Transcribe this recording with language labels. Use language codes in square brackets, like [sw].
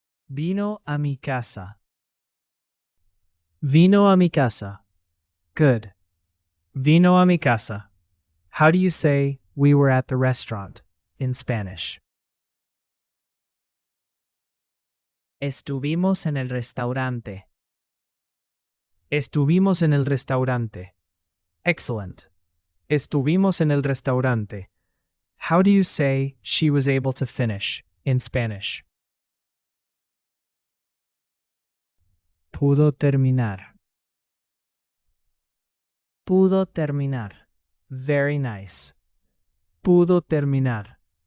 [es] Vino a mi casa. Vino a mi casa. [en] Good. [es] Vino a mi casa. [en] How do you say, we were at the restaurant, in Spanish? [es] Estuvimos en el restaurante. Estuvimos en el restaurante. [en] Excellent. [es] Estuvimos en el restaurante. [en] How do you say she was able to finish in Spanish? [es] Pudo terminar. Pudo terminar. [en] Very nice. [es] Pudo terminar.